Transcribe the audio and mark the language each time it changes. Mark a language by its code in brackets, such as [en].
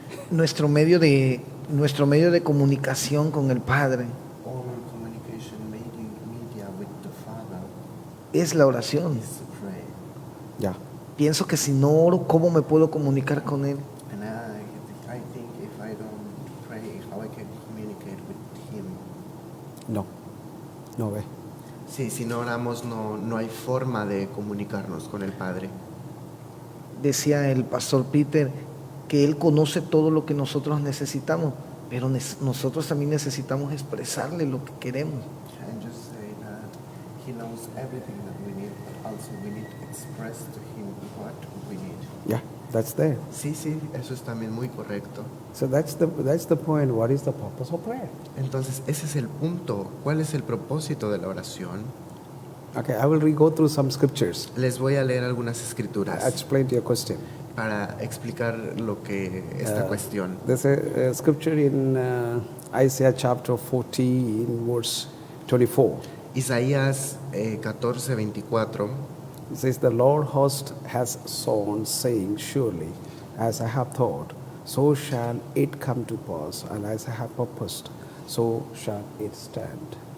[es] Nuestro medio de comunicación con el Padre [en] All communication media with the Father [es] es la oración. [en] is to pray. Yeah. [es] Pienso que si no oro, ¿cómo me puedo comunicar con Él? [en] And I think if I don't pray, how I can communicate with Him. No. No way. [es] Sí, si no oramos no hay forma de comunicarnos con el Padre. Decía el pastor Peter que Él conoce todo lo que nosotros necesitamos, pero nosotros también necesitamos expresarle lo que queremos. [en] And just say that He knows everything that we need, but also we need to express to Him what we need. Yeah, that's there. [es] Sí, sí, eso es también muy correcto. [en] So that's the point. What is the purpose of prayer? [es] Entonces, ese es el punto. ¿Cuál es el propósito de la oración? [en] Okay, I will go through some scriptures. [es] Les voy a leer algunas [en] I [es] escrituras [en] explain to your question. [es] para explicar lo que esta cuestión. [en] There's a scripture in Isaiah chapter 14, verse 24. [es] Isaías 14:24 [en] It says, "The Lord host has sworn, saying, Surely, as I have thought, so shall it come to pass, and as I have purposed, so shall it stand."